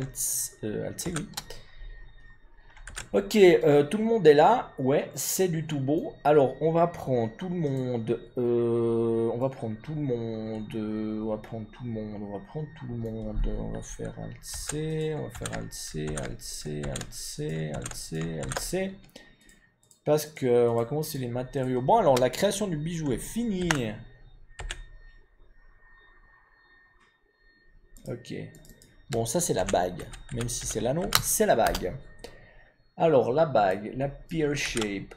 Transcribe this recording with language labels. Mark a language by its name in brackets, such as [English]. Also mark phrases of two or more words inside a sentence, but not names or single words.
[French] Voilà, maintenant on fait Alt-C, oui. Ok, tout le monde est là. Ouais, c'est du tout beau. Alors, on va prendre tout le monde. On va prendre tout le monde. On va prendre tout le monde. On va prendre tout le monde. On va faire Alt C. On va faire Alt C, Alt C, Alt C, Alt C, Alt C. Parce que on va commencer les matériaux. Bon, alors, la création du bijou est finie. Ok. Bon, ça, c'est la bague. Même si c'est l'anneau, c'est la bague. Alors, la bague, la [English] pear shape.